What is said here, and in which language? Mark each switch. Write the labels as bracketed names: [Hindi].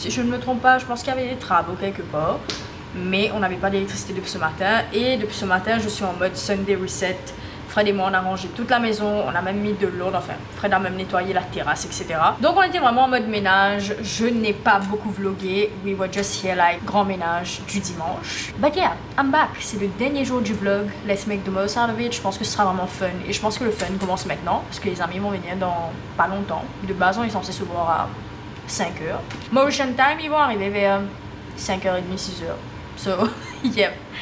[French] Si je ne me trompe pas, je pense qu'il y avait des travaux quelque part. Mais on n'avait pas d'électricité depuis ce matin. Et depuis ce matin, je suis en mode Sunday Reset. Fred et moi on a rangé toute la maison, on a même mis de l'ordre, enfin Fred a même nettoyé la terrasse, etc. Donc on était vraiment en mode ménage. Je n'ai pas beaucoup vlogué. [English] We were just here like [French] grand ménage du dimanche. [English] But yeah, I'm back. [French] C'est le dernier jour du vlog. [English] Let's make the most out of it. [French] Je pense que ce sera vraiment fun. Et je pense que le fun commence maintenant. Parce que les amis vont venir dans pas longtemps. De base on est censé se voir à 5h. Mauritian time, ils vont arriver vers 5h30, 6h. [English] So, yep.